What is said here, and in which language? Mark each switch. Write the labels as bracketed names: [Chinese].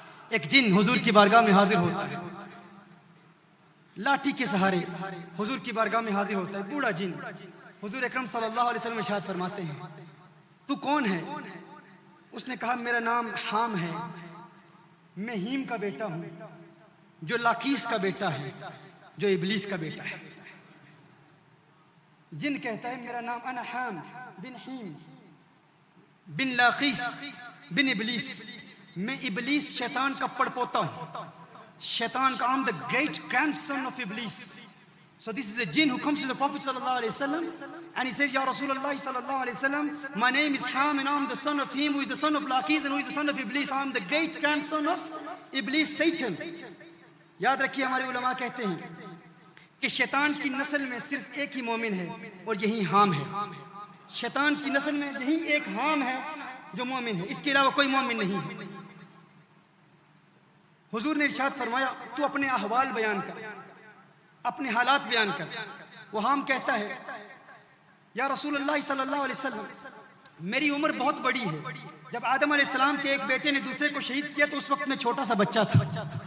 [Urdu] ایک جن حضور کی بارگاہ میں حاضر ہوتا ہے، لاٹھی کے سہارے حضور کی بارگاہ میں حاضر ہوتا ہے، بوڑھا جن۔ حضور اکرم صلی اللہ علیہ وسلم ارشاد فرماتے ہیں تو کون ہے؟ اس نے کہا میرا نام حام ہے، میں ہیم کا بیٹا ہوں جو لاقیس کا بیٹا ہے، جو ابلیس کا بیٹا ہے۔ جن کہتا ہے میرا نام انا حام بن ہیم بن لاقیس بن ابلیس، میں ابلیس شیطان کا پڑپوتا ہوں، شیطان کا [English] I'm the great grandson of Iblis. So this is a jinn who comes to the Prophet sallallahu alaihi wasallam and he says, Ya Rasulullah sallallahu alaihi wasallam, my name is Ham and I'm the son of him who is the son of Laqis and who is the son of Iblis. I'm the great grandson of Iblis, Satan. [Urdu] یاد رکھیے ہمارے علماء کہتے ہیں کہ شیطان کی نسل میں صرف ایک ہی مومن ہے اور یہی حام ہے۔ شیطان کی نسل میں یہی ایک حام ہے جو مومن ہے، اس کے علاوہ کوئی مومن نہیں۔ حضور نے ارشاد فرمایا تو اپنے احوال بیان کر، اپنے حالات بیان کر۔ وہ حام کہتا ہے یا رسول اللہ صلی اللہ علیہ وسلم میری عمر بہت بڑی ہے، جب آدم علیہ السلام کے ایک بیٹے نے دوسرے کو شہید کیا تو اس وقت میں چھوٹا سا بچہ تھا